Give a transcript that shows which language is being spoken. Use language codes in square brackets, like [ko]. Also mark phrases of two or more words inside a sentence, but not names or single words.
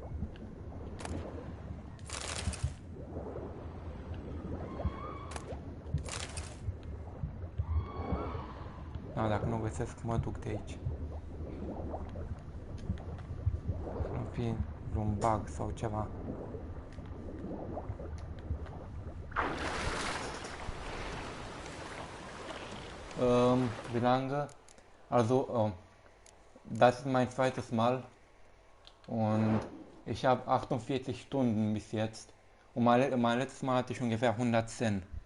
[ro] Da, dacă nu găsesc, mă duc de aici. Să nu fie vreun bug sau ceva. [de] Wie lange? Also, das ist mein zweites Mal und ich habe 48 Stunden bis jetzt und mein letztes Mal hatte ich ungefähr 110.